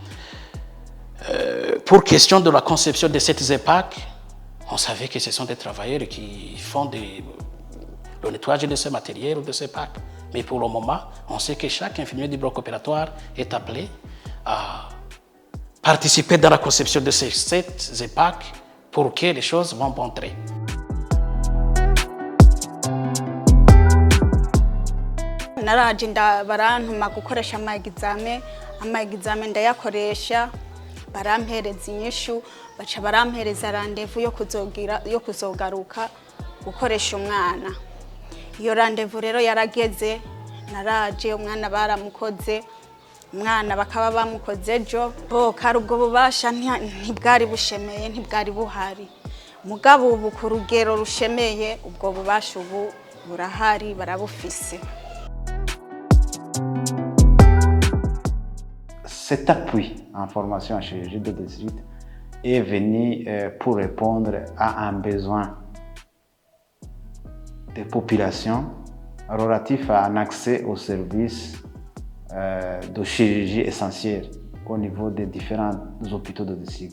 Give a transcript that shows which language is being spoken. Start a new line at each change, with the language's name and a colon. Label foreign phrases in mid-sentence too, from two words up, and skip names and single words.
French: Pour question de la conception de cette EHPAC, on savait que ce sont des travailleurs qui font le nettoyage de ce matériel ou de ces EHPAC. Mais pour le moment, on sait que chaque infirmier du bloc opératoire est appelé à participer dans la conception de cette EHPAC pour que les choses vont bon train.
Rundi: Naraje barantuma gukoresha amagizame ndayakoresha, barampereza inyishu, baca barampereza randevu yo kuzogaruka gukoresha umwana. Iyo randevu rero yarageze, naraje umwana baramukoze, umwana bakaba bamukoze ejo, kari ubwo bubasha ntibwari bushemeye, ntibwari buhari. Mugabo ubu ku rugero rushemeye, ubwo bubasha ubu burahari, barabufise.
French: Cet appui en formation en chirurgie de district est venu pour répondre à un besoin des populations relatif à un accès aux services de chirurgie essentielle au niveau des différents hôpitaux de district.